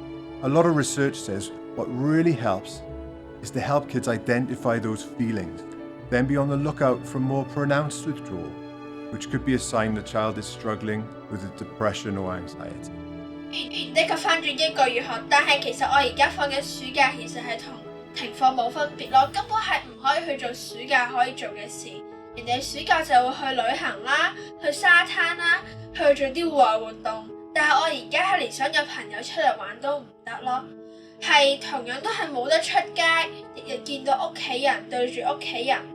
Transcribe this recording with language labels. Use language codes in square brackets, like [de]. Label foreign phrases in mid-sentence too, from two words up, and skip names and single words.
[en] A lot of research says what really helps is to help kids identify those feelings, then be on the lookout for more pronounced withdrawal, which could be a sign the child is struggling with a depression or anxiety. [yue] 的確返咗1個月學，但係其實我而家放緊暑假，其實係同停課冇分別咯，根本係唔可以去做暑假可以做嘅事。人哋暑假就會去旅行啦，去沙灘啦，去做啲戶外活動。但係我而家係連想約朋友出嚟玩都唔得咯，係同樣都係冇得出街，日日見到屋企人，對住屋企人。